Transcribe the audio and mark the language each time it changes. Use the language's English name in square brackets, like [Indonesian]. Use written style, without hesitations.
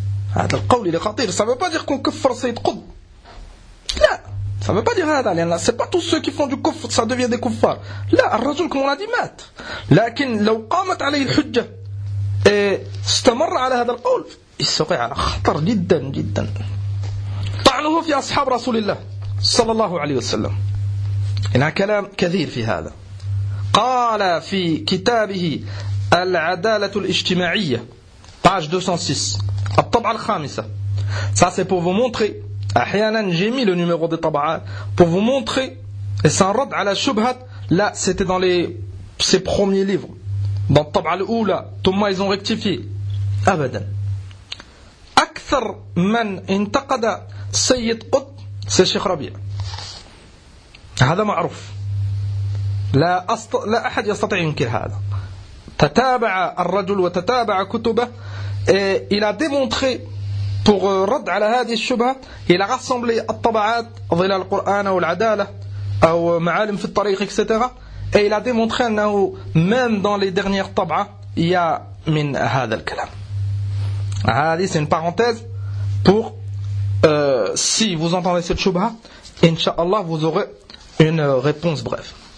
[Arabic] هذا القول اللي خطير [French] ça veut pas dire qu'on [Arabic] كفر سيد قد لا [French] ça veut pas dire [Arabic] هذا لأن [French] c'est pas tous ceux qui font du [Arabic] كفر [French] ça devient des [Arabic] كفار لا الرجل كما نادي مات لكن لو قامت عليه الحجة استمر على هذا القول يستقع على خطر جدا جدا طعنه في أصحاب رسول الله صلى الله عليه وسلم إنها كلام كثير في هذا. قال في كتابه العدالة الاجتماعية page 206 الطبعة الخامسة. [French] Ça c'est pour vous montrer. أحيانا j'ai mis le numéro des طبعات pour vous montrer. Et c'est un رد على شبهة. Là c'était dans les ses premiers livres. [Arabic] Dans الطبعة الأولى. [French] ثم ils ont rectifié. [Arabic] أبدا. أكثر من انتقد سيد قط سي الشيخ ربيع. هذا معروف. لا أحد يستطيع ينكر هذا. تتابع الرجل وتتابع كتبه. [French] Et il a démontré pour [Arabic] رد على هذه الشبهة [French] il a rassemblé [Arabic] الطبعات ظلال القرآن والعدالة أو معالم في الطريق [French] etc. Et il a démontré أنه même dans les dernières طبعة il y a [Arabic] من هذا الكلام. [French] هذه c'est une parenthèse pour si vous entendez cette شبهة Inch'Allah vous aurez une réponse brève.